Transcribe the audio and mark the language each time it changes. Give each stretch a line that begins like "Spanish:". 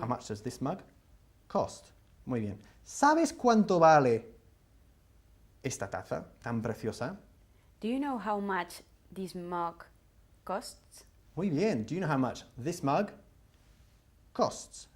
English: how much does this mug cost?
Spanish: Muy bien. ¿Sabes cuánto vale esta taza tan preciosa?
English: Do you know how much this mug costs?
Spanish: Muy bien.
English: Do you know how much this mug costs?